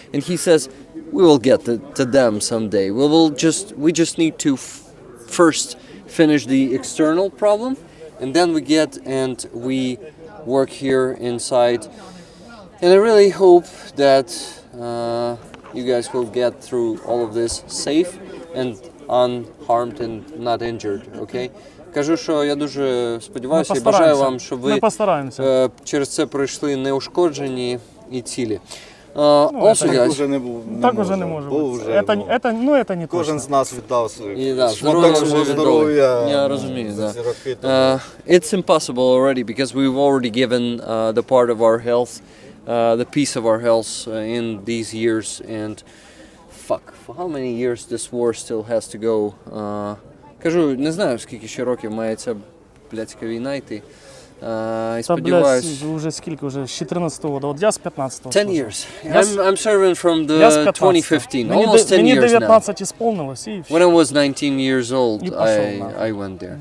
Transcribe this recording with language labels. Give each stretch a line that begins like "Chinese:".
English: And he says, we will get to them someday. We just need to first finish the external problem, and then we work here inside. And I really hope that you guys will get through all of this safe and unharmed and not injured, okay? Кажу, що я дуже сподіваюся і бажаю вам, щоб ви через це пройшли неушкоджені і цілі.
Ukrainian: Так уже не може бути.
Russian: Это не
Ukrainian: Кожен з нас віддав свій шматок свого здоров'я. Я розумію, да.
English: It's impossible already because we've already given the part of our health, the piece of our health in these years, and for how many years this war still has to go.
Ukrainian: Кажу, не знаю, скільки ще років має ця блядська війна йти. І сподіваюсь... Вже скільки? Вже з 14-го, от я з 15-го.
English: 10 years. I'm serving from the 2015, almost 10 years now.
Ukrainian: Мені 19 ісполнилось, і
English: When I was 19 years old, I went there.